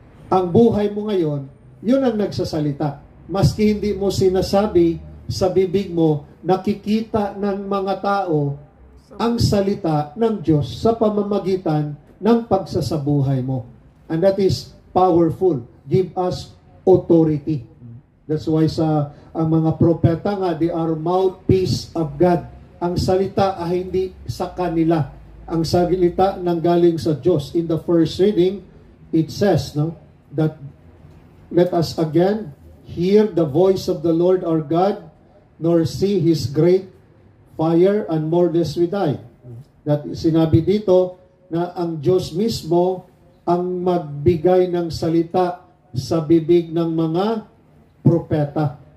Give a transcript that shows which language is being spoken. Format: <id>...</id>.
<tl>Ang buhay mo ngayon, yun ang nagsasalita. Maski hindi mo sinasabi sa bibig mo, nakikita ng mga tao ang salita ng Diyos sa pamamagitan ng pagsasabuhay mo.</tl> <en>And that is powerful. Give us authority. That's why</en> <tl>ang mga propeta nga,</tl> <en>they are mouthpiece of God.</en> <tl>Ang salita ay hindi sa kanila. Ang salita nang galing sa Diyos.</tl> <en>In the first reading, it says that let us again hear the voice of the Lord our God, nor see His great fire and marvelous with eye.</en> <tl>That sinabi dito na ang Diyos mismo ang magbigay ng salita sa bibig ng mga propeta.</tl>